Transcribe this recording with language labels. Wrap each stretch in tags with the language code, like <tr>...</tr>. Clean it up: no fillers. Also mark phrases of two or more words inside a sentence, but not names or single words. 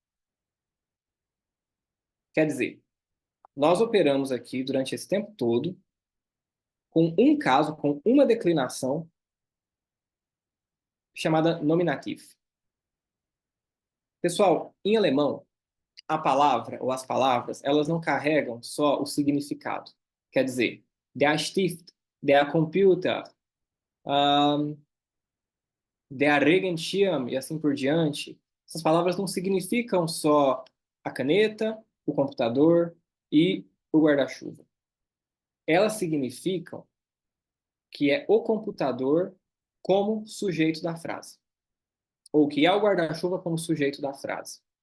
<pt>Quer dizer, nós operamos aqui durante esse tempo todo com um caso, com uma declinação chamada nominativ. Pessoal, em alemão, a palavra ou as palavras, elas não carregam só o significado. Quer dizer,</pt> <de>der Stift, der Computer, um, der Regenschirm</de> <pt>e assim por diante. Essas palavras não significam só a caneta, o computador e o guarda-chuva. Elas significam que é o computador como sujeito da frase, ou que é o guarda-chuva como sujeito da frase.</pt>